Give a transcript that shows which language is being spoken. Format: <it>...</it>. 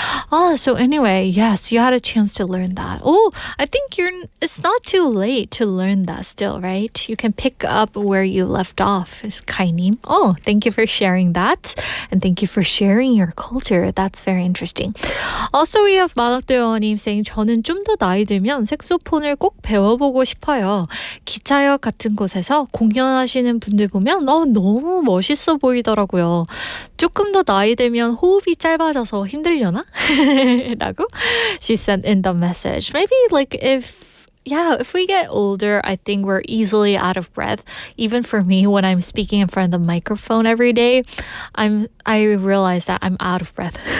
<en>Oh, so anyway, yes, you had a chance to learn that. Oh, I think it's not too late to learn that still, right? You can pick up where you left off, is Kainim. Oh, thank you for sharing that, and thank you for sharing your culture. That's very interesting. Also, we have</en> <ko>마덕도영님</ko> <en>saying,</en> <ko>저는 좀 더 나이 들면 색소폰을 꼭 배워보고 싶어요. 기차역 같은 곳에서 공연하시는 분들 보면 너무 멋있어 보이더라고요. 조금 더 나이 들면 호흡이 짧아져서 힘들려나? 라고</ko> <en>she sent in the message. Maybe like if yeah, if we get older, I think we're easily out of breath. Even for me, when I'm speaking in front of the microphone every day, I realize that I'm out of breath.</en>